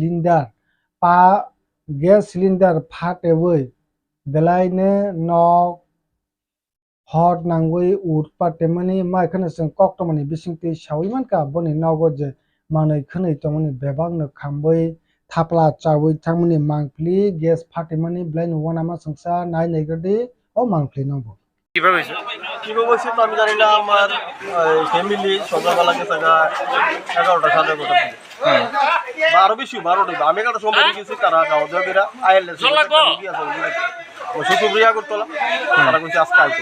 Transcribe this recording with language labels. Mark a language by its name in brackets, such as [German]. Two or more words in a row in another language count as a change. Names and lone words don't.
[Kok Borok] cylinder phatewoi belaine nog hot nangui urpatemani maikhono जों koktomani bisingti sawimanka boni nogo je manui khonoi tongmani bebak no khamboi thapla chawui thangmani mangpli gas phatemani blaine wanama sengsa nai naigodi o mangpli nobo [Bangla] কিভাবে হয়েছে? কিভাবে হয়েছে তো আমি জানি না। আমার ফ্যামিলি সকালবেলা গেছে 11টা সাড়ে 11টা বা আরো বেশি 12টা। আমি একটা সময় গেছি তারা খাওয়া দাওয়া করে আইলে সুপ্রিয়া করতলা তারা কইছে আজকে আইতো।